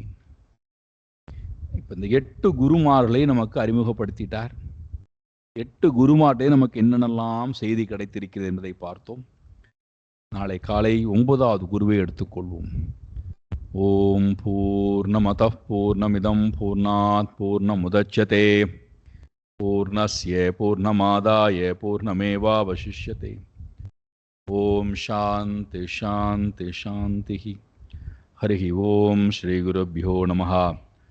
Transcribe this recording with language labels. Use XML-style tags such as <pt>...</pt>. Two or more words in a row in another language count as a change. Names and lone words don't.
<ta>இப்ப இந்த 8 குருமார்களை நமக்கு அறிமுகப்படுத்திட்டார். 8 குருமார்களை நமக்கு என்னென்னலாம் செய்தி கிடைத்திருக்கிறது என்பதை பார்த்தோம். நாளை காலை 9வது குருவை எடுத்துக்கொள்வோம்.</ta> <sa>ॐ पूर्णमदः पूर्णमिदं पूर्णात् पूर्णमुदच्यते पूर्णस्य पूर्णमादाय पूर्णमेवावशिष्यते. ॐ शान्ति शान्ति शान्ति. हरि ॐ श्री गुरुभ्यो नमः.</sa>